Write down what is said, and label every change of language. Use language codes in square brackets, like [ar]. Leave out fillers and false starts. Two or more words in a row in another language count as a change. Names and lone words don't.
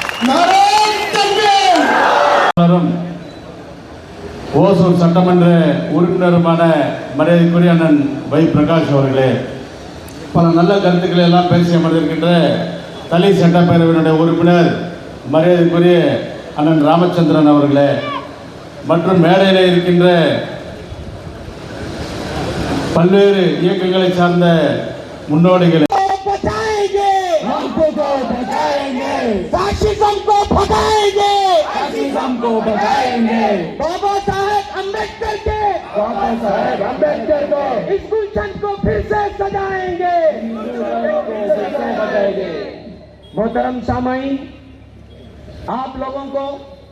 [ta] ஓசூர் சட்டமன்ற உறுப்பினருமான மரியாதைக்குரிய அண்ணன் வை பிரகாஷ் அவர்களே, பல நல்ல கருத்துக்களை எல்லாம் பேசி அமர்ந்திருக்கின்ற தளி சட்டப்பேரவையினுடைய உறுப்பினர் மரியாதைக்குரிய அண்ணன் ராமச்சந்திரன் அவர்களே, மற்றும் மேடையில் இருக்கின்ற பல்வேறு இயக்கங்களை சார்ந்த முன்னோடிகள், [hi] बाबा साहेब अम्बेडकर को इस गुलशन को फिर से सजाएंगे। मोहतरम सामाईन, आप लोगों को